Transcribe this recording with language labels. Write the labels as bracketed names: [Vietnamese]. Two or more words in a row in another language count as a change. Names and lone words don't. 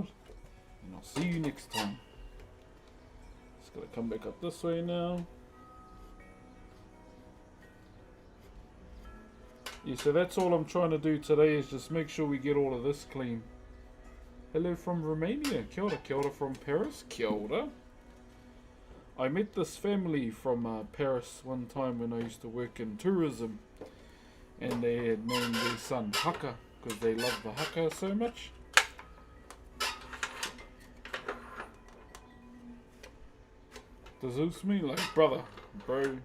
[English] And I'll see you next time. Just gotta come back up this way now. Yeah, so that's all I'm trying to do today is just make sure we get all of this clean. Hello from Romania. [Māori] Kia ora. Kia ora from Paris. Kia ora. [English] I met this family from Paris one time when I used to work in tourism. And they had named their son Haka because they love the haka so much. Does this mean like brother, bro?